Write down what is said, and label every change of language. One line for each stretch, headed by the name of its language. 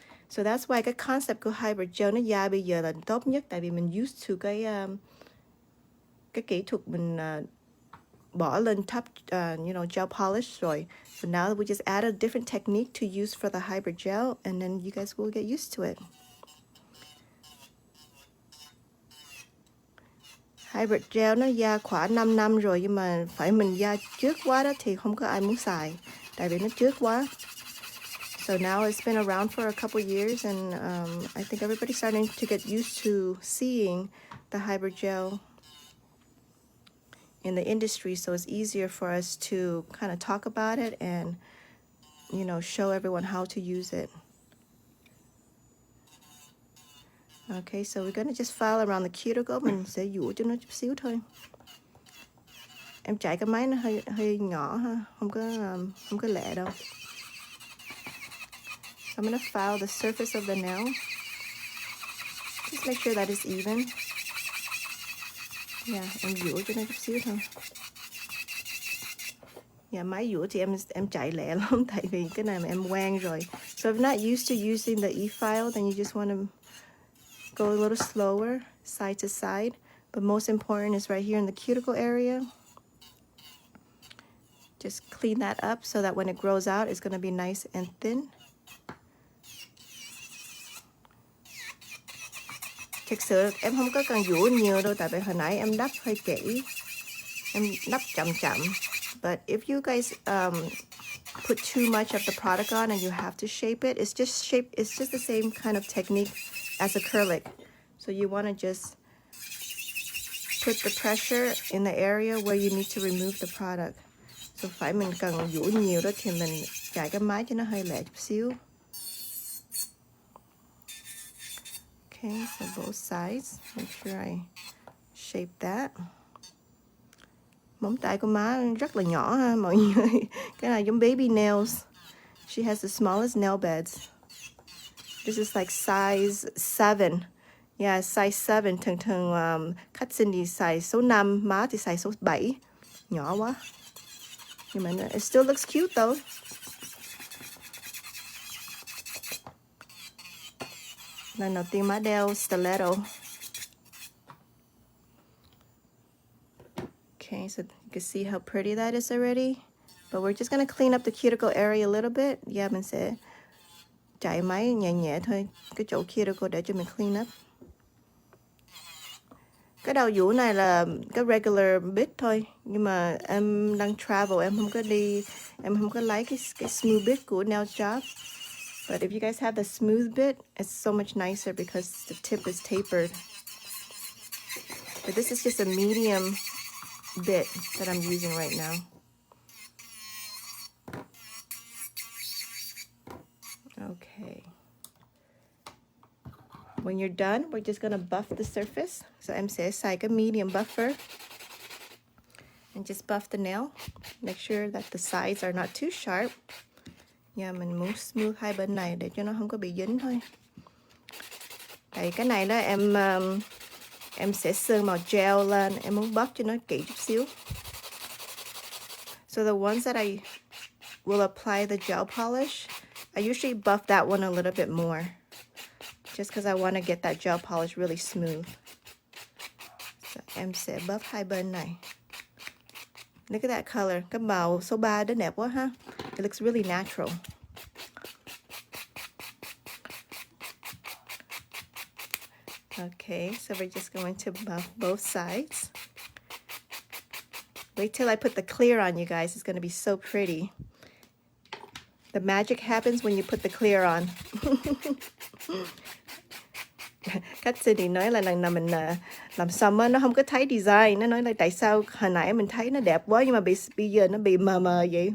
English: So that's why
Vietnamese: cái concept của hybrid gel nó ra bây giờ là tốt nhất, tại vì mình
English: used to
Vietnamese: cái kỹ thuật mình bỏ lên top gel polish rồi.
English: So now we just add a different technique to use for the hybrid gel, and then you guys will get used to it.
Vietnamese: Hybrid gel nó ra khoảng 5 năm rồi, nhưng mà phải mình ra trước quá đó thì không có ai muốn xài, tại vì nó trước quá.
English: So now it's been around for a couple years, and I think everybody's starting to get used to seeing the hybrid gel in the industry, so it's easier for us to kind of talk about it and, show everyone how to use it. Okay, so we're gonna just file around the cuticle.
Vietnamese: Mình sẽ dũa cho nó chút xíu thôi. Em chạy cái máy nó hơi nhỏ ha, không có lẹ đâu.
English: So I'm gonna file the surface of the nail. Just make sure that it's even.
Vietnamese: Em dũa cho nó chút xíu thôi. Máy dũa thì em chạy lẹ lắm, tại vì cái này mà em quen rồi.
English: So if you're not used to using the e-file, then you just want to go a little slower, side to side. But most important is right here in the cuticle area. Just clean that up so that when it grows out, it's going to be nice and thin.
Vietnamese: Thực sự em không có cần dũa nhiều đâu, tại vì hồi nãy em đắp hơi kỹ. Em đắp chậm chậm.
English: But if you guys put too much of the product on and you have to shape it, it's just the same kind of technique as acrylic. So you want to just put the pressure in the area where you need to remove the product.
Vietnamese: So phải mình cần dũa nhiều đó thì mình chạy cái máy cho nó hơi lẹ chút xíu.
English: Okay, so both sides, make sure I shape that.
Vietnamese: Móng tay của má rất là nhỏ ha mọi người. Cái này giống baby nails.
English: She has the smallest nail beds. This is like size 7. Yeah, size 7.
Vietnamese: Thường khách xin thì size số 5, má thì size số 7. Nhỏ quá. Nhưng mà
English: it still looks cute though.
Vietnamese: Lần đầu tiên má đeo stiletto.
English: Okay, so you can see how pretty that is already. But we're just going to clean up the cuticle area a little bit.
Vietnamese: Mình sẽ chạy máy nhẹ nhẹ thôi, cái chỗ cuticle để cho mình
English: clean up.
Vietnamese: Cái đầu dũa này là cái regular bit thôi, nhưng mà em đang travel, em không có lấy cái smooth bit của nail job.
English: But if you guys have the smooth bit, it's so much nicer because the tip is tapered. But this is just a medium bit that I'm using right now. Okay. When you're done, we're just gonna buff the surface. So
Vietnamese: em sẽ xài cái
English: medium buffer and just buff the nail. Make sure that the sides are not too sharp.
Vietnamese: Mình muốn smooth hai bên này để cho nó không có bị dính thôi. Tại cái này đó em sẽ sơn màu gel lên, em muốn buff cho nó kỹ chút xíu.
English: So the ones that I will apply the gel polish, I usually buff that one a little bit more, just because I want to get that gel polish really smooth.
Vietnamese: So em sẽ buff hai bên này.
English: Look at that color.
Vietnamese: Cái màu số 3 đó đẹp quá ha.
English: It looks really natural. Okay, so we're just going to buff both sides. Wait till I put the clear on, you guys. It's going to be so pretty. The magic happens when you put the clear on.
Vietnamese: Cách thì nói là lần nào mình làm xong á, nó không có thấy design. Nó nói là tại sao hồi nãy mình thấy nó đẹp quá nhưng mà bây giờ nó bị mờ mờ vậy.